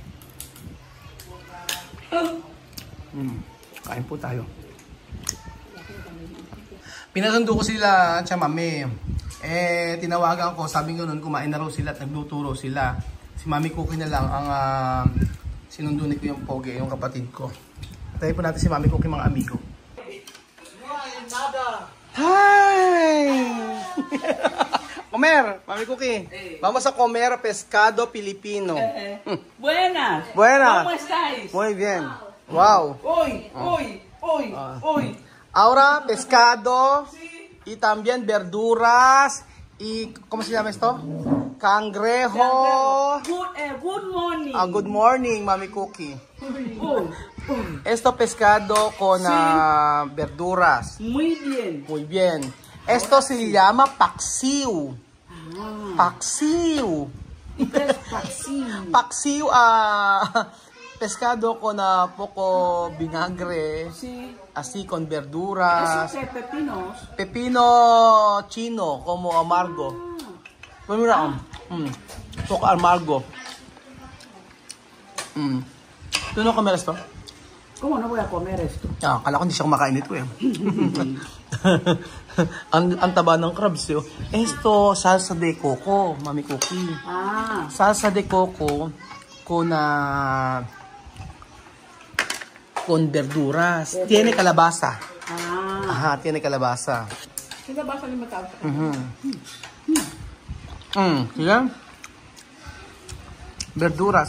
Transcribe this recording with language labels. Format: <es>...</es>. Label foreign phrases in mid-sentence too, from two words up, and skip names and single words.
<tl>Kain po tayo. Pinasundo ko sila, mami. Tinawagan ko, sabi ko noon, kumain na raw sila at nagluto raw sila. Si Mami Cookie na lang ang sinundunin ko yung pogi, yung kapatid ko. Tayo po natin si Mami Cookie, mga amigo.</tl> <en>Hi!</en> <es>Comer, Mami Cookie. Vamos a comer pescado Filipino. Buenas. Buenas. ¿Cómo estáis? Muy bien. Wow. Hoy. Ahora pescado y también verduras y ¿cómo se llama esto? Cangrejo.</es> <en>Good morning. Good morning, Mami Cookie.</en> <es>Esto pescado con verduras. Muy bien. Muy bien. Esto se llama paksiw. Paksiw. Paksiw, pescado con poco vinagre. Sí. Así con verduras. ¿Esos pepinos? Pepino chino, como amargo. Mira, poco amargo. ¿Tú no comer esto? ¿Cómo no voy a comer esto?</es> <tl>Kala ko hindi siya kumakain nito eh. ang taba ng crabs yun.</tl> <es>Esto, salsa de coco, Mami Cookie. Salsa de coco con verduras. Tiene calabaza. Ajá, tiene calabaza. Calabaza limitado. Sige. verduras.</es>